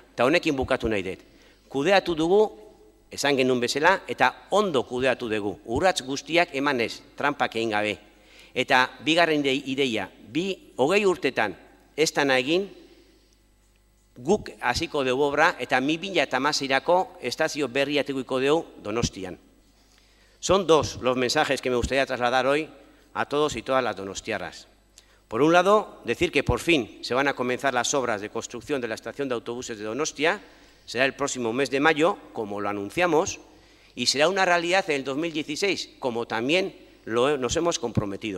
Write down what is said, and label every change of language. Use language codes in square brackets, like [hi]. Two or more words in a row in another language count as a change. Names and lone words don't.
[eu] Eta honekin bukatu nahi dut. Kudeatu dugu, esan genuen bezala, eta ondo kudeatu dugu. Urrats guztiak emanez, trampak egin gabe. Eta bigarren ideia, 20 urtetan ez dana egin, guk hasiko dugu obra, eta 2016erako estazio berria edukiko dugu Donostian. [es] Son dos los mensajes que me gustaría trasladar hoy a todos y todas las donostiarras. Por un lado, decir que por fin se van a comenzar las obras de construcción de la estación de autobuses de Donostia, será el próximo mes de mayo, como lo anunciamos, y será una realidad en el 2016, como también nos hemos comprometido.